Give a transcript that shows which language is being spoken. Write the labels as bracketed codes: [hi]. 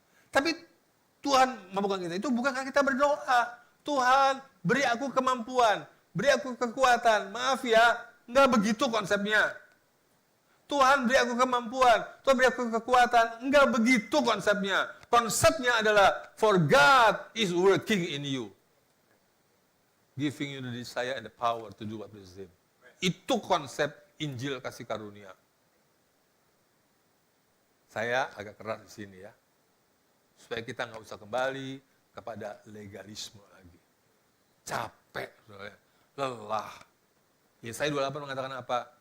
[id] Tapi Tuhan memampukan kita itu bukan karena kita berdoa. Tuhan, beri aku kemampuan, beri aku kekuatan. Maaf ya, nggak begitu konsepnya. Tuhan beri aku kemampuan, Tuhan beri aku kekuatan. Enggak begitu konsepnya. Konsepnya adalah, [en] for God is working in you. Giving you the desire and the power to do what pleases Him. [id] Itu konsep Injil kasih karunia. Saya agak keras di sini ya. Supaya kita nggak usah kembali kepada legalisme lagi. Capek, lelah. Yesaya 28 mengatakan apa?